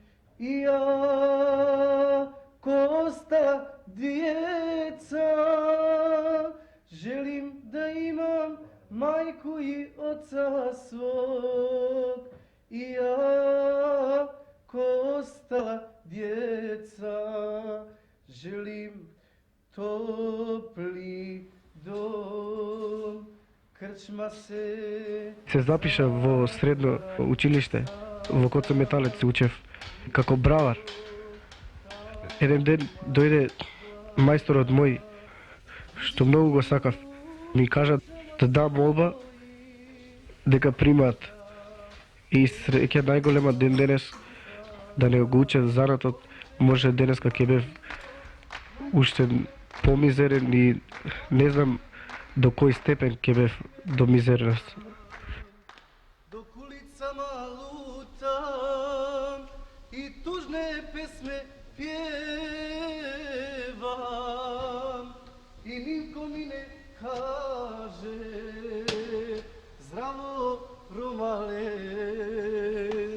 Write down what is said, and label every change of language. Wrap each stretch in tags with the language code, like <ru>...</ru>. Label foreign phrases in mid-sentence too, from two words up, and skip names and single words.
<bs>I ja ko ostala djeca, želim da imam majku i oca svog. I ja ko ostala djeca, želim topli dom.</bs> <mk>Крчма се запиша во средно училиште, во Коцо Металец учев како бравар. Еден ден дојде мајсторот мој, што многу го сакав, ми кажа да дам молба дека примаат и среќа најголема ден денес да не го учат занатот, може денеска ќе бев уште помизерен и не знам до кој степен ќе бев до мизерност.</mk> <bs>Dok ulicama lutam i tužne pesme pjevam i niko mi ne kaže zdravo Romale.</bs>